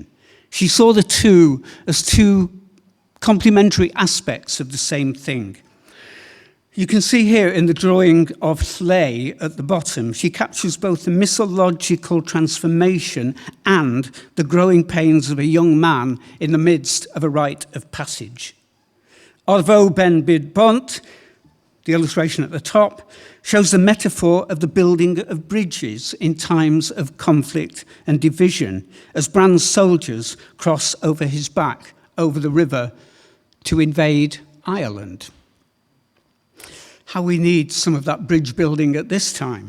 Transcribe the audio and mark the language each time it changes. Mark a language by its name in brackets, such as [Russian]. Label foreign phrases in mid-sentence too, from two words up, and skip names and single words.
[English] She saw the two as 2 complementary aspects of the same thing. You can see here in the drawing of Llay at the bottom, she captures both the mythological transformation and the growing pains of a young man in the midst of a rite of passage. [Welsh] Arvo ben byd bont, [English] the illustration at the top, shows the metaphor of the building of bridges in times of conflict and division, as Bran's soldiers cross over his back over the river to invade Ireland. How we need some of that bridge building at this time.